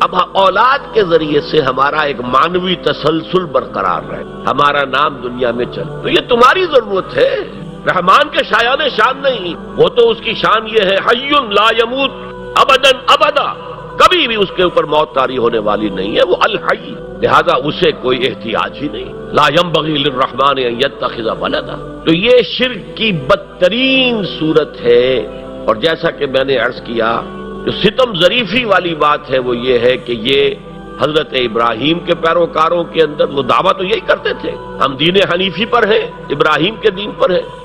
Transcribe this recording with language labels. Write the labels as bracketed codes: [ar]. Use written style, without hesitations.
[ur] اب اولاد کے ذریعے سے ہمارا ایک مانوی تسلسل برقرار رہے، ہمارا نام دنیا میں چلے، تو یہ تمہاری ضرورت ہے، رحمان کے شایان شان نہیں. وہ تو اس کی شان یہ ہے [ar] حی لا یموت ابدا ابدا، [ur] کبھی بھی اس کے اوپر موت طاری ہونے والی نہیں ہے، وہ الحی، لہذا اسے کوئی احتیاج ہی نہیں. [ar] لا ينبغي للرحمن ان يتخذ ولدا. [ur] تو یہ شرک کی بدترین صورت ہے. اور جیسا کہ میں نے عرض کیا، جو ستم ظریفی والی بات ہے وہ یہ ہے کہ یہ حضرت ابراہیم کے پیروکاروں کے اندر وہ دعویٰ تو یہی کرتے تھے، ہم دین حنیفی پر ہیں، ابراہیم کے دین پر ہیں.